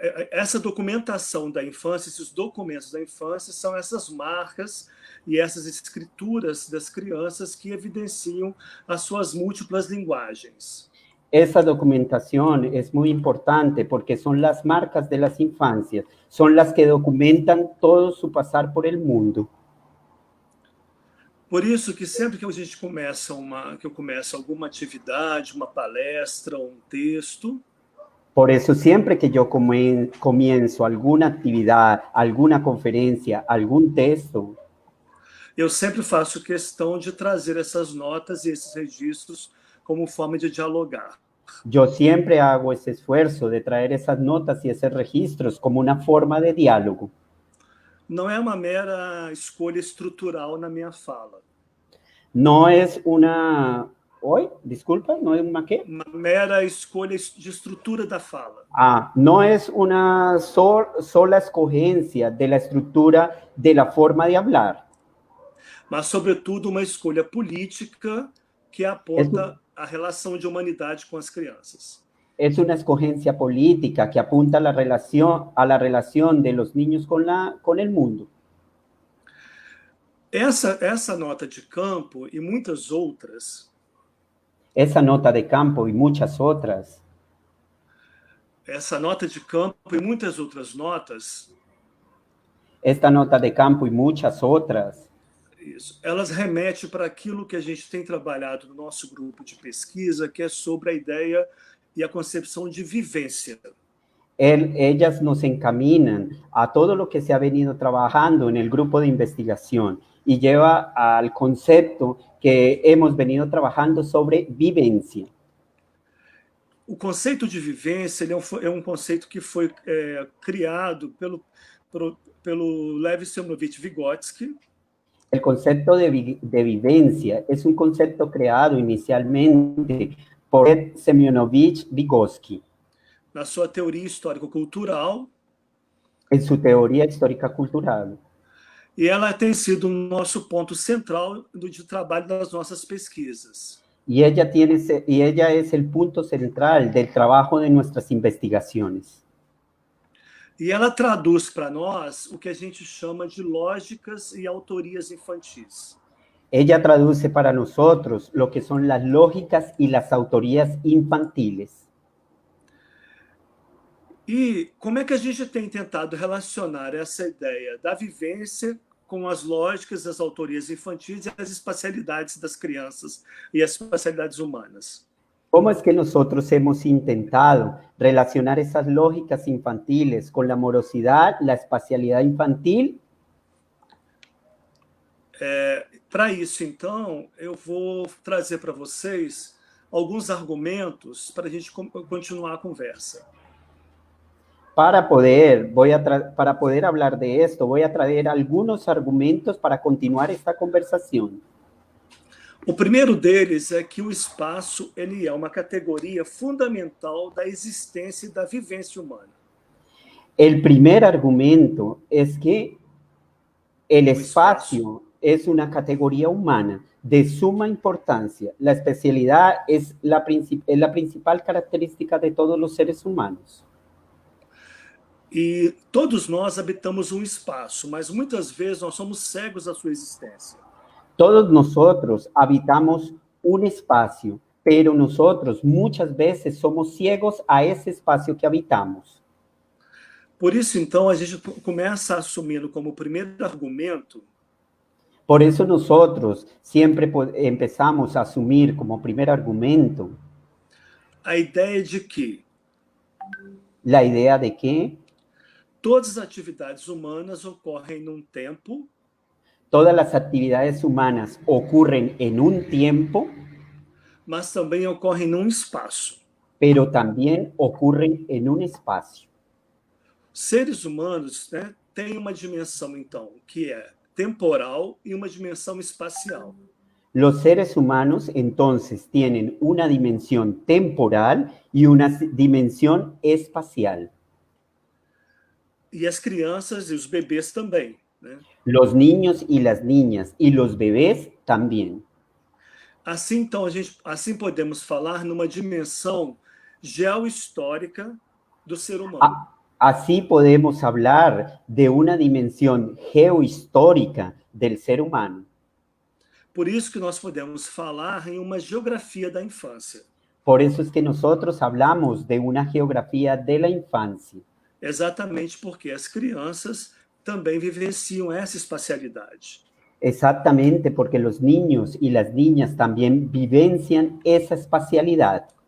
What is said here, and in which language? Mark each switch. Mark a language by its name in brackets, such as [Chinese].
[Portuguese] Essa documentação da infância, esses documentos da infância são essas marcas e essas escrituras das crianças que evidenciam as suas múltiplas linguagens. [Spanish] Esa documentación es muy importante porque son las marcas de las infancias, son las que documentan todo su pasar por el mundo. [Portuguese] Por isso que sempre que a gente que eu começo alguma atividade, uma palestra, um texto, [Spanish] Por eso siempre que yo comienzo alguna actividad, alguna conferencia, algún texto, [Portuguese] eu sempre faço questão de trazer essas notas e esses registros como forma de dialogar. [Spanish] yo siempre hago ese esfuerzo de traer esas notas y esos registros como una forma de diálogo. [Portuguese] Não é uma mera escolha estrutural na minha fala. [Spanish] No es una, hoy, disculpa, no es una qué. [Portuguese] Uma mera escolha de estrutura da fala. [Spanish] No es una sola escogencia de la estructura de la forma de hablar. [Portuguese] Mas, sobretudo, uma escolha política que aponta a relação de humanidade com as crianças. [Spanish] Es una escogencia política que apunta a la relación de los niños con el mundo. [Portuguese] Essa nota de campo e muitas outras. [Spanish] Esa nota de campo y muchas otras. [Portuguese] Essa nota de campo e muitas outras notas. [Spanish] Esta nota de campo y muchas otras. [Portuguese] Isso. Elas remetem para aquilo que a gente tem trabalhado no nosso grupo de pesquisa, que é sobre a ideia e a concepção de vivência. [Spanish] Ellas nos encaminan a todo lo que se ha venido trabajando en el grupo de investigación y lleva al concepto que hemos venido trabajando sobre vivencia. [Portuguese] O conceito de vivência é um conceito que foi criado pelo Lev Semyonovich Vygotsky. [Spanish] El concepto de vivencia es un concepto creado inicialmente por Semyonovich Vygotsky. [Portuguese] Na sua teoria histórico-cultural. [Spanish] En su teoría histórica-cultural. [Portuguese] E ela tem sido o nosso ponto central de trabalho das nossas pesquisas. [Spanish] Y ella es el punto central del trabajo de nuestras investigaciones. [Portuguese] E ela traduz para nós o que a gente chama de lógicas e autorias infantis. [Spanish] Ella traduce para nosotros lo que son las lógicas y las autorías infantiles. [Portuguese] E como é que a gente tem tentado relacionar essa ideia da vivência com as lógicas, as autorias infantis e as espacialidades das crianças e as espacialidades humanas? [Spanish] ¿Cómo es que nosotros hemos intentado relacionar esas lógicas infantiles con la morosidad, la espacialidad infantil? [Portuguese] Para isso, então, eu vou trazer para vocês alguns argumentos para a gente continuar a conversa. [Spanish] Para poder hablar de esto, voy a traer algunos argumentos para continuar esta conversación. [Portuguese] O primeiro deles é que o espaço ele é uma categoria fundamental da existência e da vivência humana. [Spanish] El primer argumento es que el espacio es una categoría humana de suma importancia. La especialidad es la principal característica de todos los seres humanos. [Portuguese] E todos nós habitamos um espaço, mas muitas vezes nós somos cegos da sua existência. [Spanish] Todos nosotros habitamos un espacio, pero nosotros muchas veces somos ciegos a ese espacio que habitamos. [Portuguese] Por isso, então, a gente começa assumindo como primeiro argumento. [Spanish] Por eso nosotros siempre empezamos a asumir como primer argumento [Portuguese] a ideia de que [Spanish] la idea de que [Portuguese] todas as atividades humanas ocorrem num tempo. [Spanish] Todas las actividades humanas ocurren en un tiempo, [Portuguese] mas também ocorrem num espaço. [Spanish] Pero también ocurren en un espacio. [Portuguese] Seres humanos, né, têm uma dimensão, então, que é temporal e uma dimensão espacial. [Spanish] Los seres humanos, entonces, tienen una dimensión temporal y una dimensión espacial. [Portuguese] E as crianças e os bebês também. Né? [Spanish] Los niños y las niñas y los bebés también. [Portuguese] Assim, então, assim podemos falar numa dimensão geohistórica do ser humano. [Spanish] Así podemos hablar de una dimensión geohistórica del ser humano. [Portuguese] Por isso que nós podemos falar em uma geografia da infância. [Spanish] Por eso es que nosotros hablamos de una geografía de la infancia. [Portuguese] Exatamente porque as crianças também vivenciam essa espacialidade. [Spanish] Exactamente, porque los niños y las niñas también vivencian esa espacialidad.